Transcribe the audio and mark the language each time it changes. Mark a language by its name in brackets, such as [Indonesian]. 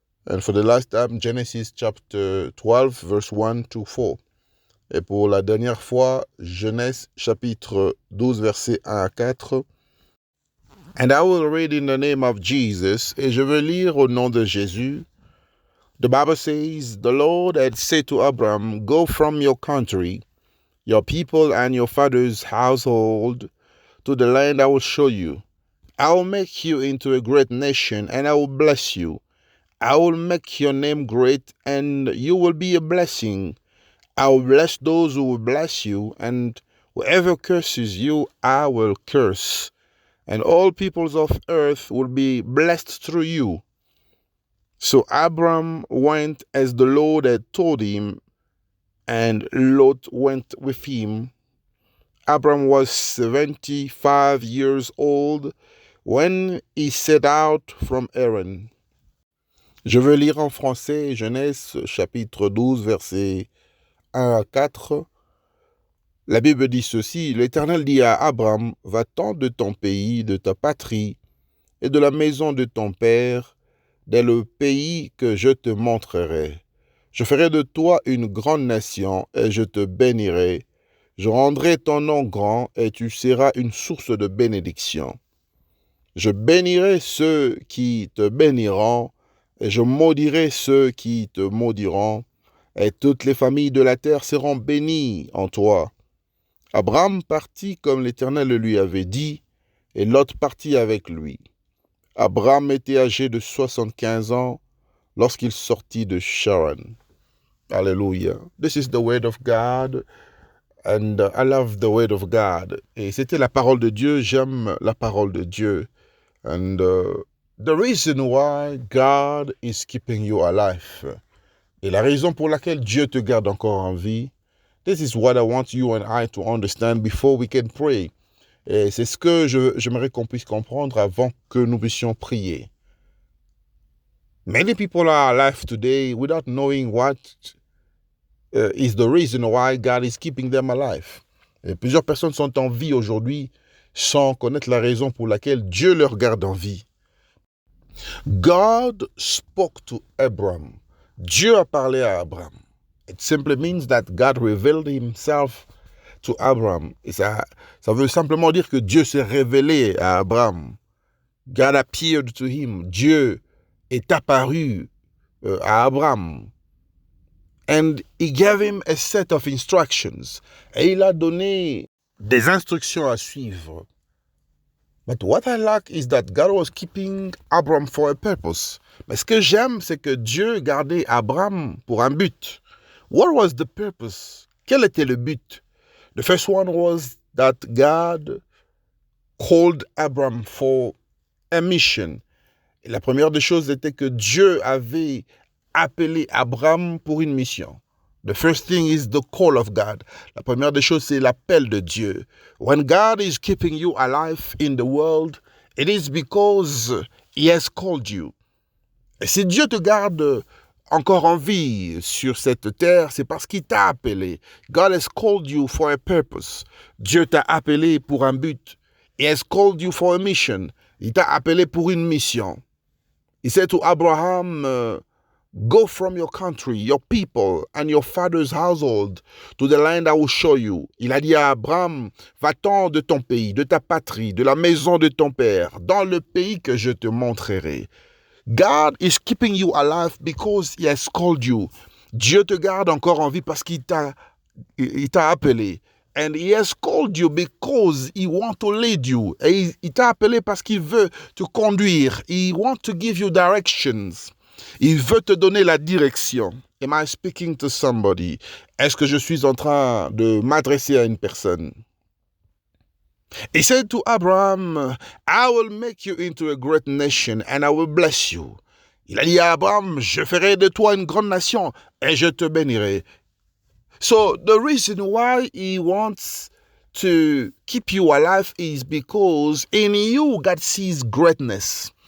[English] And for the last time, Genesis, chapter 12, verse 1 to 4. [French] Et pour la dernière fois, Genèse, chapitre 12, versets 1 à 4. [English] And I will read in the name of Jesus, [French] et je veux lire au nom de Jésus. [English] The Bible says, the Lord had said to Abram, go from your country, your people and your father's household, to the land I will show you. I will make you into a great nation, and I will bless you. I will make your name great, and you will be a blessing. I will bless those who will bless you, and whoever curses you, I will curse. And all peoples of earth will be blessed through you. So Abram went as the Lord had told him, and Lot went with him. Abram was 75 years old when he set out from Haran. [French] Je veux lire en français Genèse chapitre 12 versets 1 à 4. La Bible dit ceci, l'Éternel dit à Abram, va-t'en de ton pays, de ta patrie et de la maison de ton père, dans le pays que je te montrerai. Je ferai de toi une grande nation et je te bénirai. Je rendrai ton nom grand et tu seras une source de bénédiction. Je bénirai ceux qui te béniront et je maudirai ceux qui te maudiront et toutes les familles de la terre seront bénies en toi. Abram partit comme l'Éternel le lui avait dit, et Lot partit avec lui. Abram était âgé de 75 ans lorsqu'il sortit de Charan. Alléluia. [English] This is the word of God, and I love the word of God. [French] Et c'était la parole de Dieu, j'aime la parole de Dieu. [English] And the reason why God is keeping you alive. [French] Et la raison pour laquelle Dieu te garde encore en vie, [English] this is what I want you and I to understand before we can pray. [French] Et c'est ce que j'aimerais qu'on puisse comprendre avant que nous puissions prier. [English] Many people are alive today without knowing what is the reason why God is keeping them alive. [French] Et plusieurs personnes sont en vie aujourd'hui sans connaître la raison pour laquelle Dieu leur garde en vie. [English] God spoke to Abram. [French] Dieu a parlé à Abraham. [English] It simply means that God revealed himself to Abraham. [French] Et ça veut simplement dire que Dieu s'est révélé à Abraham. [English] God appeared to him. [French] Dieu est apparu à Abraham. [English] And he gave him a set of instructions. [French] Et il a donné des instructions à suivre. [English] But what I like is that God was keeping Abraham for a purpose. [French] Mais ce que j'aime, c'est que Dieu gardait Abraham pour un but. [English] What was the purpose? [French] Quel était le but? [English] The first one was that God called Abraham for a mission. [French] Et la première des choses était que Dieu avait appelé Abraham pour une mission. [English] The first thing is the call of God. [French] La première des choses, c'est l'appel de Dieu. [English] When God is keeping you alive in the world, it is because He has called you. [French] Et si Dieu te garde encore en vie sur cette terre, c'est parce qu'il t'a appelé. [English] God has called you for a purpose. [French] Dieu t'a appelé pour un but. [English] He has called you for a mission. [French] Il t'a appelé pour une mission. [English] He said to Abraham, go from your country, your people, and your father's household to the land I will show you. [French] Il a dit à Abraham, va-t'en de ton pays, de ta patrie, de la maison de ton père, dans le pays que je te montrerai. [English] God is keeping you alive because He has called you. [French] Dieu te garde encore en vie parce qu'il t'a appelé. [English] And He has called you because He wants to lead you. [French] Et il t'a appelé parce qu'il veut te conduire. [English] He wants to give you directions. [French] Il veut te donner la direction. [English] Am I speaking to somebody? [French] Est-ce que je suis en train de m'adresser à une personne? [English] He said to Abraham, I will make you into a great nation and I will bless you. [French] Il a dit à Abraham, je ferai de toi une grande nation et je te bénirai. [English] So the reason why he wants to keep you alive is because in you God sees greatness.